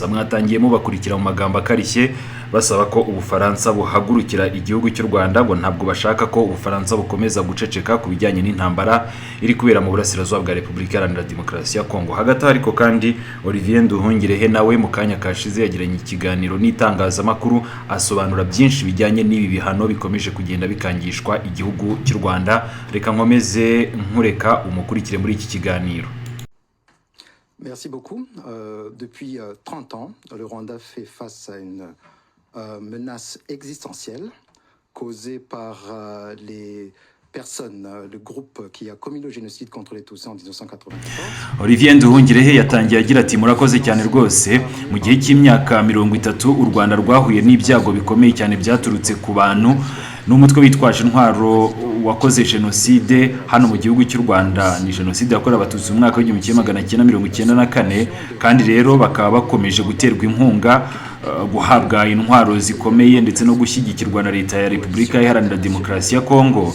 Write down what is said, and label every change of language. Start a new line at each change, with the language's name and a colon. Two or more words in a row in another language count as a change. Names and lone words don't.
Kinyarwanda: Mwatangiye mubakurikira mu magambo akarishye basaba ko Ubufaransa buhagurukira igihugu cy'u Rwanda, ngo ntabwo bashaka ko Ubufaransa bukomeza guceceka ku bijyanye n'intambara iri kubera mu burasirazuba bwa Repubulika Iharanira Demokarasi ya Kongo. Hagati ariko kandi Olivier Nduhungirehe nawe mu kanya kashize yagiranye ikiganiro n'itangazamakuru asobanura byinshi bijyanye n'ibi bihano bikomeje kugenda bikangishwa igihugu cy'u Rwanda. Reka nkomeze nkureka umukurikire muri iki kiganiro.
French: Merci beaucoup. Depuis 30 ans, le Rwanda fait face à une menace existentielle causée par les personnes, le groupe qui a commis le génocide contre les Tutsis en 1994.
Kinyarwanda: Olivier Nduhungirehe yatangiye agira ati murakoze cyane rwose mu gihe cy'imyaka 30 u Rwanda rwahuye n'ibyago bikomeye cyane byaturutse ku bantu n'umutwe witwaje intwaro wakoze genocide hano mu gihugu cy'u Rwanda. Ni genocide yakorewe abatutsi mu mwaka wa 1994, kandi rero bakaba bakomeje guterwa inkunga guhabwa intwaro zikomeye ndetse no gushyigikirwa na leta ya Repubulika Iharanira Demokarasi ya Kongo.